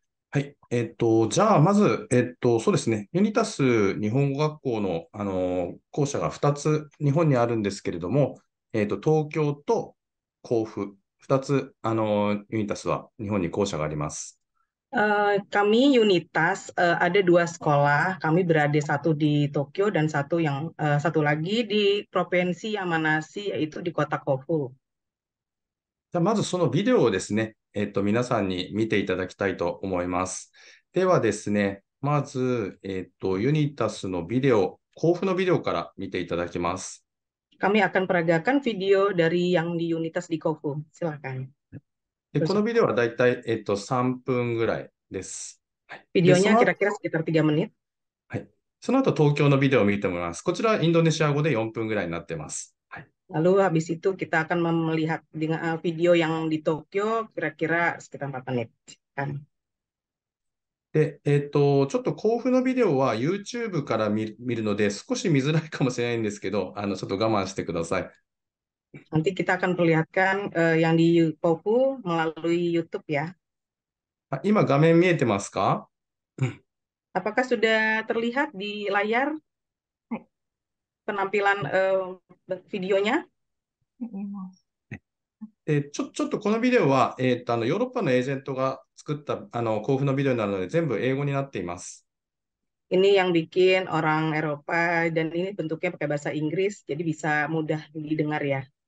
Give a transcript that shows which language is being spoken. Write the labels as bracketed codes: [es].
[ja] はい、じゃあ、まず、そうですね、ユニタス日本語学校の、校舎が2つ日本にあるんですけれども、東京と甲府、2つ、ユニタスは日本に校舎があります。 [id] Kami Unitas ada dua sekolah. Kami berada satu di Tokyo dan satu lagi di Provinsi Yamanashi yaitu di kota Kofu. [ja] じゃあ、まずそのビデオをですね、皆さんに見ていただきたいと思います。ではですね、まず、ユニタスのビデオ、甲府のビデオから見ていただきます。 [id] Kami akan peragakan video dari yang di Unitas di Kofu. Silakan. [ja] で、このビデオはだいたい、3分ぐらいです。はい。で、そ [id] Videonya [ja] の後、 [id] kira-kira sekitar 3 menit. [ja] はい。その後、東京のビデオを見てもらいます。こちらはインドネシア語で4分ぐらいになってます。はい。 [id] Lalu habis itu kita akan melihat dengan video yang di Tokyo kira-kira sekitar 4 menit. Kan. [ja] で、ちょっと甲府のビデオは YouTube から見るので、少し見づらいかもしれないんですけど、ちょっと我慢してください。 [id] Nanti kita akan perlihatkan yang di Kofu melalui YouTube ya. [ja] 今、画面見えてますか？ [id] Apakah sudah terlihat di layar [ja] はい。 [id] penampilan videonya? [ja] 見えます。ちょっとこのビデオは、ヨーロッパのエージェントが作った甲府のビデオになるので、全部英語になっています。 [id] Ini yang bikin orang Eropa dan ini bentuknya pakai bahasa Inggris, jadi bisa mudah didengar ya.